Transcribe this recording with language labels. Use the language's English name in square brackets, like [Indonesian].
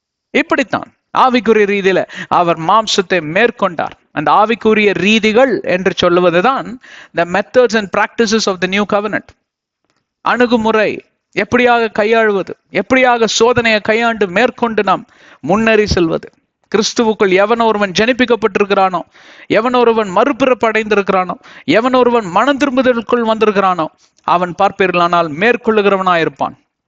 [Tamil] இப்படித்தான் ஆவிக்குரிய ரீதியில அவர் மாம்சத்தை மேற்கொண்டார். அந்த ஆவிக்குரிய ரீதிகள் என்று சொல்லுவதுதான் [English] the methods and practices of the new covenant. [Tamil] அணுகுமுறை, எப்படியாக கையாளுவது, எப்படியாக சோதனையை கையாண்டு மேற்கொண்டு நாம் முன்னேறி செல்வது. கிறிஸ்துவுக்குள் எவன் ஒருவன் ஜனிப்பிக்கப்பட்டிருக்கிறானோ, எவன் ஒருவன் மறுபிறப்பு அடைந்திருக்கிறானோ, எவன் ஒருவன் மனம் திரும்புதலுக்குள் வந்திருக்கிறானோ அவன் பார்ப்பீர்களானால் மேற்கொள்ளுகிறவனாயிருப்பான்.